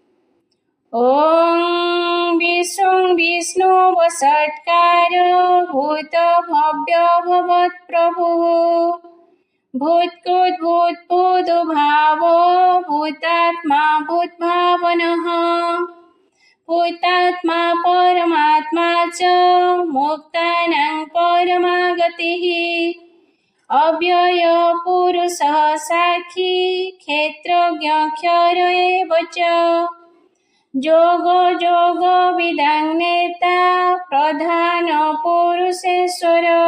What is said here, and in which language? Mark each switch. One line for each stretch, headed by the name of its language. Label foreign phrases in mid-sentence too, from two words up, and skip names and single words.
Sanskrit: ଓଂ ବିଷ୍ଣୁଂ ବିଷ୍ଣୁ ବଷଟ୍କାର ଭୂତ ଭବ୍ୟ ଭବତ୍ ପ୍ରଭୁଃ ଭୂତ୍କୃତ୍ ଭୂତ୍ଭୁତଭାବୋ ଭୂତାତ୍ମା ଭୂତଭାବନଃ भूतात्मा परमात्मा च मुक्तानां परमा गतिः अव्यय पुरुषः साक्षी क्षेत्रज्ञ एव च जोग जोग विदां नेता प्रधान पुरुषेश्वर